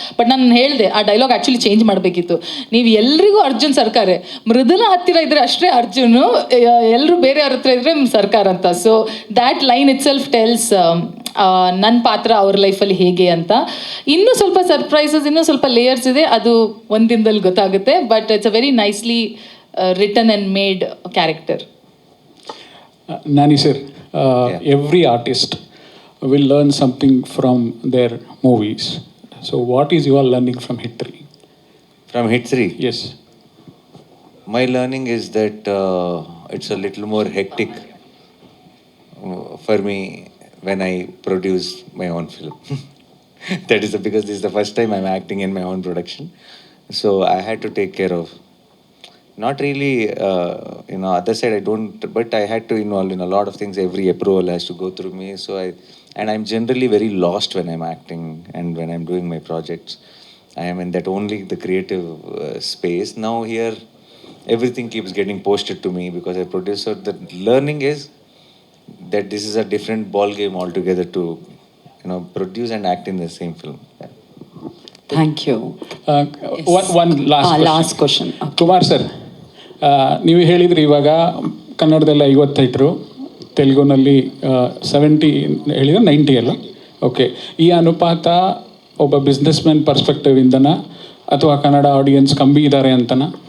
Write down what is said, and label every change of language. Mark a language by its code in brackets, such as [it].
[kn] But ನಾನು ಹೇಳಿದೆ ಆ ಡೈಲಾಗ್ ಆ್ಯಕ್ಚುಲಿ ಚೇಂಜ್ ಮಾಡಬೇಕಿತ್ತು. ನೀವು ಎಲ್ರಿಗೂ ಅರ್ಜುನ್ ಸರ್ಕಾರೇ, ಮೃದುಲಾ ಹತ್ತಿರ ಇದ್ದರೆ ಅಷ್ಟೇ ಅರ್ಜುನು, ಎಲ್ಲರೂ ಬೇರೆಯವ್ರ ಹತ್ರ ಇದ್ದರೆ ಸರ್ಕಾರ ಅಂತ. [en] so that line itself tells [kn] ನನ್ನ ಪಾತ್ರ ಅವ್ರ ಲೈಫಲ್ಲಿ ಹೇಗೆ ಅಂತ. ಇನ್ನೂ ಸ್ವಲ್ಪ ಸರ್ಪ್ರೈಸಸ್, ಇನ್ನೂ ಸ್ವಲ್ಪ ಲೇಯರ್ಸ್ ಇದೆ, ಅದು ಒಂದು ದಿನದಲ್ಲಿ ಗೊತ್ತಾಗುತ್ತೆ. [en] But it's a very nicely written and made character. Nani sir, every artist will learn something from their movies. So what is your learning from Hit 3? From Hit 3? Yes. My learning is that it's a little more hectic for me when I produce my own film. That is because this is the first time I'm acting in my own production. So I had to take care of, not really, other side I don't, but I had to involve in a lot of things. Every approval has to go through me. So and I'm generally very lost when I'm acting and when I'm doing my projects. I am in that only the creative space. Now here, everything keeps getting posted to me because I produce. So the learning is that this is a different ball game altogether to, produce and act in the same film. Yeah. Thank you. One last question. [kn] Kumar sir, ನೀವು ಹೇಳಿದ್ರಿ ಇವಾಗ ಕನ್ನಡದಲ್ಲಿ 50 theatre, ತೆಲುಗುನಲ್ಲಿ 70 ಹೇಳಿದ್ರೆ 90 ಅಲ್ಲ? Okay, ಈ ಅನುಪಾತ ಒಬ್ಬ business man perspective ಇಂದನ ಅಥವಾ ಕನ್ನಡ ಆಡಿಯನ್ಸ್ ಕಮ್ಮಿ ಇದ್ದಾರೆ ಅಂತನಾ?